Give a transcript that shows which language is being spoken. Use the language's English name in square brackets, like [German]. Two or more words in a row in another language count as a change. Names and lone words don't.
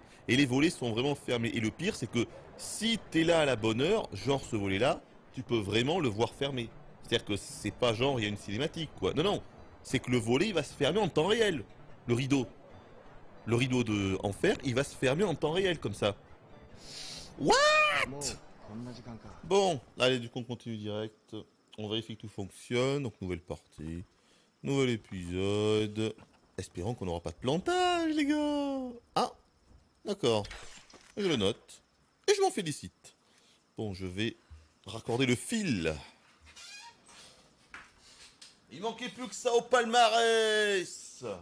[French] Et les volets sont vraiment fermés. Et le pire c'est que si t'es là à la bonne heure, genre ce volet-là, tu peux vraiment le voir fermé. C'est-à-dire que c'est pas genre il y a une cinématique quoi. Non, non. C'est que le volet il va se fermer en temps réel. Le rideau. Le rideau de en fer, il va se fermer en temps réel comme ça. [English] What? [Japanese] もうこんな時間か。 [French] Bon, allez, du coup on continue direct. On vérifie que tout fonctionne. Donc nouvelle partie. Nouvel épisode. Espérons qu'on n'aura pas de plantage les gars. Ah, d'accord. Je le note. Et je m'en félicite. Bon, je vais raccorder le fil. Il manquait plus que ça au palmarès.